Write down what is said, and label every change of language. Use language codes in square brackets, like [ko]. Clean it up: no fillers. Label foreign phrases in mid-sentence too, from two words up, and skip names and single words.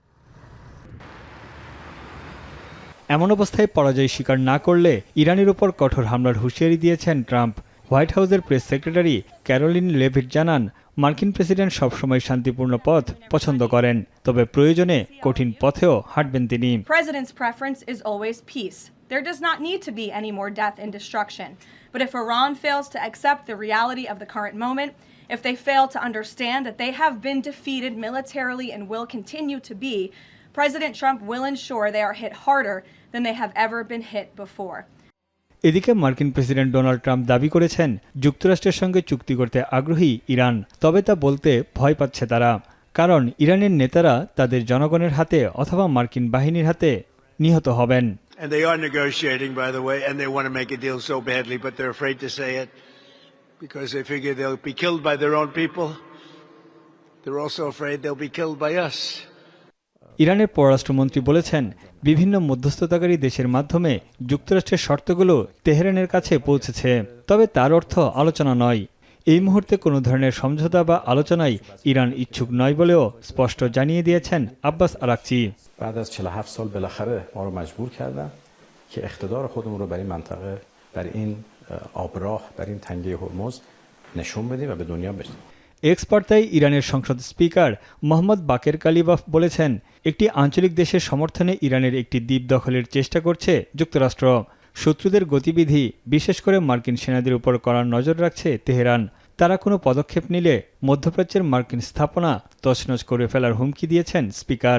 [bn] এমন অবস্থায় পরাজয় স্বীকার না করলে ইরানের উপর কঠোর হামলার হুঁশিয়ারি দিয়েছেন ট্রাম্প। হোয়াইট হাউসের [en] press secretary [bn] ক্যারোলিন লেভিট জানান, মার্কিন প্রেসিডেন্ট সবসময় শান্তিপূর্ণ পথ পছন্দ করেন, তবে প্রয়োজনে কঠিন পথেও হাঁটবেন তিনি। [en] President's preference is always peace. There does not need to be any more death and destruction. But if Iran fails to accept the reality of the current moment, if they fail to understand that they have been defeated militarily and will continue to be, President Trump will ensure they are hit harder than they have ever been hit before. [bn] এদিকে মার্কিন প্রেসিডেন্ট ডোনাল্ড ট্রাম্প দাবি করেছেন, যুক্তরাষ্ট্রের সঙ্গে চুক্তি করতে আগ্রহী ইরান, তবে তা বলতে ভয় পাচ্ছে তারা। কারণ ইরানের নেতারা তাদের জনগণের হাতে অথবা মার্কিন বাহিনীর হাতে নিহত হবেন। [en] And they are negotiating, by the way, and they want to make a deal so badly, but they're afraid to say it because they figure they'll be killed by their own people. They're also afraid they'll be killed by us. [bn] ইরানের পররাষ্ট্রমন্ত্রী বলেছেন, বিভিন্ন মধ্যস্থতাকারী দেশের মাধ্যমে যুক্তরাষ্ট্রের শর্তগুলো তেহরানের কাছে পৌঁছেছে, তবে তার অর্থ আলোচনা নয়। এই মুহূর্তে কোনো ধরনের সমঝোতা বা আলোচনায় ইরান ইচ্ছুক নয় বলেও স্পষ্ট জানিয়ে দিয়েছেন আব্বাস আরাকচি। [fa] بعد از 47 سال بالاخره ما رو مجبور کردن که اقتدار خودمون رو برای منطقه، برای این آبراه، برای این تنگه هرمز نشون بدیم و به دنیا بدیم। [bn] এক্স বার্তায় ইরানের সংসদ স্পিকার মোহাম্মদ বাকের কালিবাফ বলেছেন, একটি আঞ্চলিক দেশের সমর্থনে ইরানের একটি দ্বীপ দখলের চেষ্টা করছে যুক্তরাষ্ট্র। শত্রুদের গতিবিধি, বিশেষ করে মার্কিন সেনাদের উপর কড়া নজর রাখছে তেহরান। তারা কোনো পদক্ষেপ নিলে মধ্যপ্রাচ্যের মার্কিন স্থাপনা তছনছ করে ফেলার হুমকি দিয়েছেন স্পিকার।